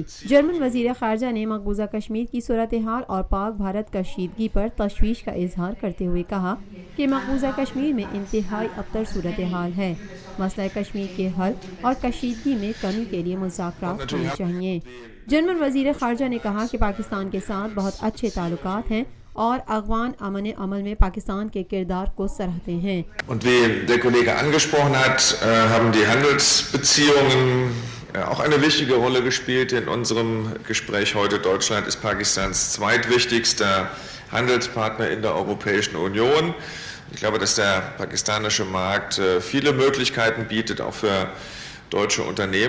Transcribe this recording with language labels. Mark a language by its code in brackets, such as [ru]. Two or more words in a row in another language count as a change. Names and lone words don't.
[ur] جرمن وزیر خارجہ نے مقبوضہ کشمیر کی صورتحال اور پاک بھارت کشیدگی پر تشویش کا اظہار کرتے ہوئے کہا کہ مقبوضہ کشمیر میں انتہائی ابتر صورتحال ہے۔ مسئلہ کشمیر کے حل اور کشیدگی میں کمی کے لیے مذاکرات ہونے چاہیے۔ جرمن وزیر خارجہ نے کہا کہ پاکستان کے ساتھ بہت اچھے تعلقات ہیں اور افغان امن عمل میں پاکستان کے کردار کو سراہتے ہیں۔ [de] Und wie der Kollege angesprochen hat, haben die Handelsbeziehungen auch eine wichtige Rolle gespielt in unserem Gespräch heute. Deutschland ist Pakistans zweitwichtigster Handelspartner in der Europäischen Union. Ich glaube, dass der pakistanische Markt viele Möglichkeiten bietet, auch für deutsche Unternehmen.